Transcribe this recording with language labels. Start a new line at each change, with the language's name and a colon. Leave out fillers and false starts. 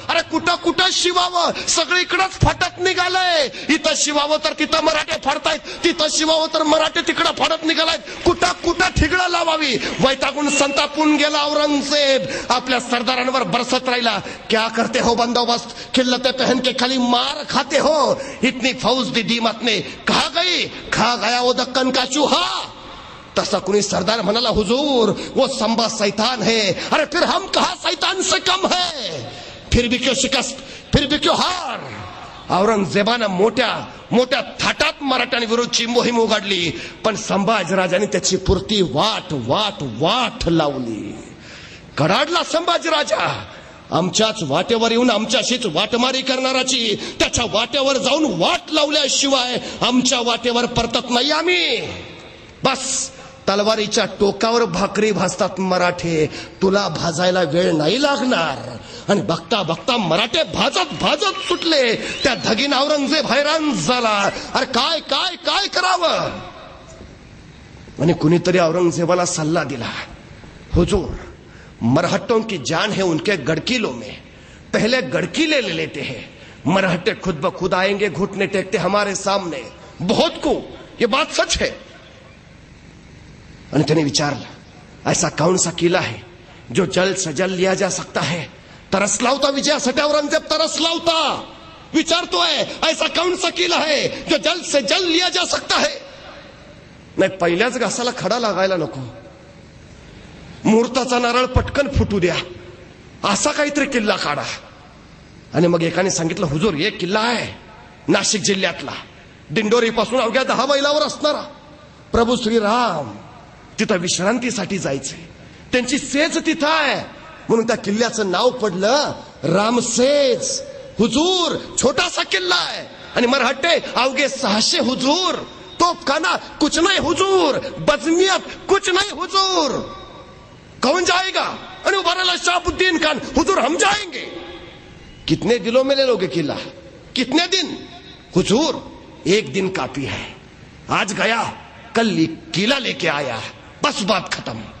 Marathi: अरे कुठं शिवावं, सगळीकडेच फाटत निघालंय. इथं शिवावं तर तिथं मराठे फाडतायत, तिथं शिवावं तर मराठे तिकडं फाडत निघालायत. कुठं ठिगळं लावावी. वैतागून संतापून गेला औरंगजेब. आपल्या सरदारांवर बरसत राहिला.
Hindi: क्या करते हो बंदोबस्त, खिल्लते पहन के खाली मार खाते हो. इतनी फौज दी दीमत ने कहा गई, खा गया वो दक्कन का चूहा.
Marathi: तसा कुणी सरदार म्हणाला,
Hindi: हुजूर वो संभा शैतान है. अरे फिर हम कहा शैतान से कम है. फिर भी क्यों शिकस्त, फिर भी क्यों हार.
Marathi: औरंगजेबानं मोठ्या थाटात मराठ्यांविरुद्धची मोहीम उघडली. पण संभाजीराजांनी त्याची पुरती वाट लावली. कडाडला संभाजीराजा. आमच्याच वाटेवर येऊन आमच्याशीच वाटमारी करणाराची त्याच्या वाटेवर जाऊन वाट लावल्याशिवाय आमच्या वाटेवर परतत नाही आम्ही. बस तलवारीच्या टोकावर भाकरी भाजतात मराठे, तुला भाजायला वेळ नाही लागणार. आणि बघता मराठे भाजत सुटले. त्या धगीन औरंगजेब हैराण झाला. अरे काय करावं. आणि कुणीतरी औरंगजेबाला सल्ला दिला,
Hindi: हुजूर मरहट्टों की जान है उनके गड़किलों में, पहले गड़किले ले लेते हैं. मरहट्टे खुद ब खुद आएंगे, घुटने टेकते हमारे सामने. बहुत को ये बात सच है.
Marathi: आणि त्याने विचारलं,
Hindi: ऐसा कौन सा किला है जो जल्द से जल्द लिया जा सकता है.
Marathi: तरसला होता विजयासाठी औरंगजेब, तरसला होता. विचारतोय
Hindi: ऐसा कौन सा किला है जो जल्द से जल्द लिया जा सकता है.
Marathi: नाही, पहिल्याच घासाला खडा लागायला नको. मुहूर्ताचा नारळ पटकन फुटू द्या, असा काहीतरी किल्ला काढा. आणि मग एकाने सांगितलं, हुजूर एक किल्ला आहे नाशिक जिल्ह्यातला, दिंडोरी पासून अवघ्या 10 मैलावर असणारा. प्रभू श्रीराम तिथं विश्रांतीसाठी जायचंय, त्यांची सेज तिथं आहे. म्हणून त्या किल्ल्याचं नाव पडलं रामसेज. हुजूर छोटासा किल्ला आहे. आणि मराठे अवघे 600 हुजूर.
Hindi: तोफखाना कुछ नहीं हुजूर, बजमियत कुछ नहीं हुजूर. कौन जाएगा.
Marathi: आणि उभारला शहाबुद्दीन खान,
Hindi: हुजूर हम जाएंगे. कितने दिनों में ले लोगे किला, कितने दिन. हुजूर 1 दिन काफी है. आज गया कल किला लेके आया, बस बात खत्म.